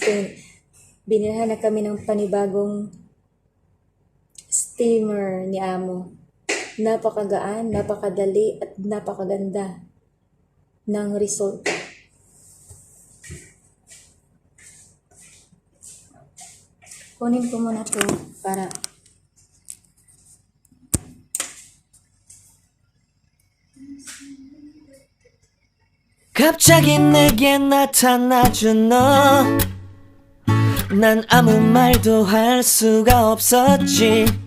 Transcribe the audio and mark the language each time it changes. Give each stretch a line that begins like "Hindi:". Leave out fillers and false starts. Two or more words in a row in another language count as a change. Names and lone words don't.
Filipino: Kaya binilhan na kami ng panibagong steamer ni Amo. Napakagaan, napakadali at napakaganda ng resulta. Kunin ko muna to para
Korean: 갑자기 내게 나타나준 너 난 아무 말도 할 수가 없었지